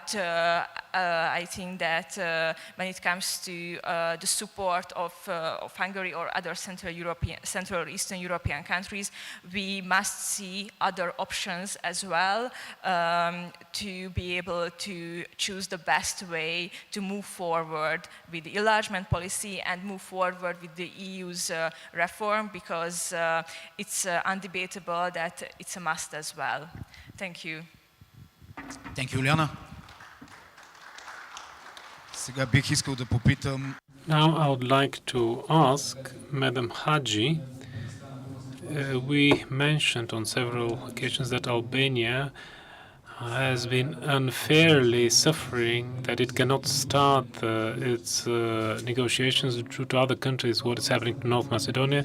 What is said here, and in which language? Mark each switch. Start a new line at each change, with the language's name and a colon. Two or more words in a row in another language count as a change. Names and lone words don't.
English: But I think that when it comes to the support of Hungary or other Central or Eastern European countries, we must see other options as well to be able to choose the best way to move forward with the enlargement policy and move forward with the EU's reform, because it's undebatable that it's a must as well. Thank you. Thank you, Juliana.
Bulgarian: Сега бих искал да попитам.
English: Now I would like to ask Madam Hagi. We mentioned on several occasions that Albania has been unfairly suffering, that it cannot start its negotiations due to other countries, what is happening to North Macedonia.